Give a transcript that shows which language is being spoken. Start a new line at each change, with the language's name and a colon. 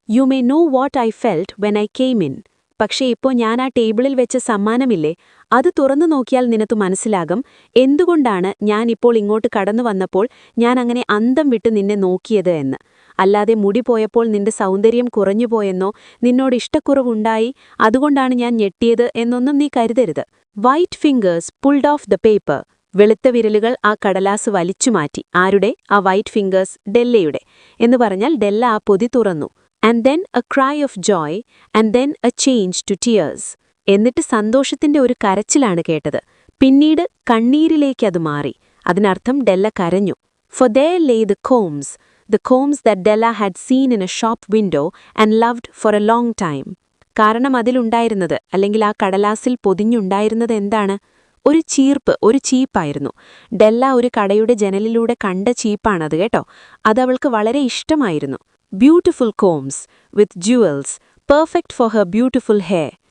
English: You may know what I felt when I came in.
Malayalam: പക്ഷേ ഇപ്പോൾ ഞാൻ ആ ടേബിളിൽ വെച്ച സമ്മാനമില്ലേ, അത് തുറന്നു നോക്കിയാൽ നിനക്ക് മനസ്സിലാകും എന്തുകൊണ്ടാണ് ഞാൻ ഇപ്പോൾ ഇങ്ങോട്ട് കടന്നു വന്നപ്പോൾ ഞാൻ അങ്ങനെ അന്തം വിട്ട് നിന്നെ നോക്കിയത് എന്ന്. അല്ലാതെ മുടി പോയപ്പോൾ നിന്റെ സൗന്ദര്യം കുറഞ്ഞുപോയെന്നോ നിന്നോട് ഇഷ്ടക്കുറവുണ്ടായി അതുകൊണ്ടാണ് ഞാൻ ഞെട്ടിയത് എന്നൊന്നും നീ കരുതരുത്.
English: White fingers pulled off the paper.
Malayalam: വെളുത്ത വിരലുകൾ ആ കടലാസ് വലിച്ചുമാറ്റി. ആരുടെ? ആ
English: white fingers,
Malayalam: ഡെല്ലയുടെ. എന്ന് പറഞ്ഞാൽ ഡെല്ല ആ പൊതി തുറന്നു.
English: And then a cry of joy, and then a change to tears.
Malayalam: എന്നിട്ട് സന്തോഷത്തിന്റെ ഒരു കരച്ചിലാണ് കേട്ടത്. പിന്നീട് കണ്ണീരിലേക്കത് മാറി. അതിനർത്ഥം ഡെല്ല കരഞ്ഞു.
English: For there lay the combs that Della had seen in a shop window and loved for a long time.
Malayalam: കാരണം അതിലുണ്ടായിരുന്നത്, അല്ലെങ്കിൽ ആ കടലാസിൽ പൊതിഞ്ഞുണ്ടായിരുന്നത് എന്താണ്? ഒരു ചീപ്പായിരുന്നു. ഡെല്ല ഒരു കടയുടെ ജനലിലൂടെ കണ്ട ചീപ്പാണത് കേട്ടോ. അതവൾക്ക് വളരെ ഇഷ്ടമായിരുന്നു.
English: Beautiful combs with jewels, perfect for her beautiful hair.